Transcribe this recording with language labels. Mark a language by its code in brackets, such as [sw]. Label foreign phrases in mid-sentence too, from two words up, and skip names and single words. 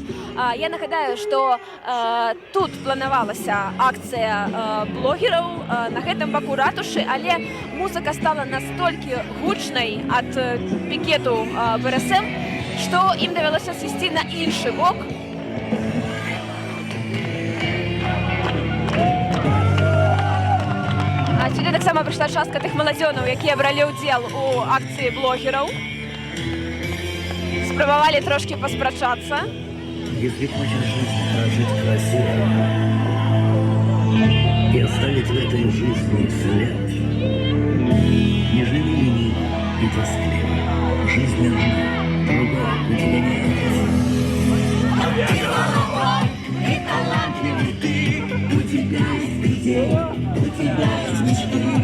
[be] Я нагадаю, што тут планавалася акцыя блогераў на гэтым баку ратушы, але музыка стала настолькі гучнай ад пікету БРСМ, што ім давялося сысці на іншы бок. Сюды таксама прыйшла частка тых маладзёнаў, якія бралі ўдзел у акцыі блогераў. Спрабавалі трошкі паспрачацца. [ru] Если хочешь жизнь прожить красиво и оставить в этой жизни след, не живи ленив и тоскливо. жизненно, другого пути нет. И талантливый ты, у тебя есть идеи, у тебя есть мечты.